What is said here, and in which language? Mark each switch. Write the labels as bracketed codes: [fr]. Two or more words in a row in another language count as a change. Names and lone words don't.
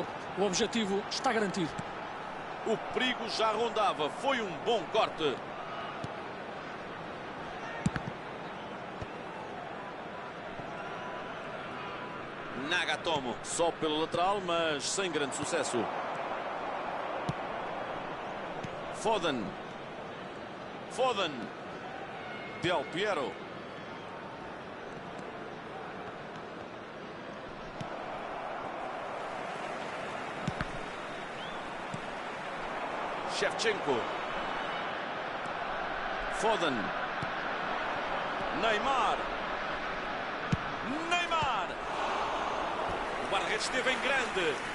[pt] O objetivo está garantido. O perigo já rondava. Foi um bom corte. Nagatomo. Só pelo lateral, mas sem grande sucesso. Foden. Del Piero. Shevchenko. Foden. Neymar. O guarda-redes esteve em grande.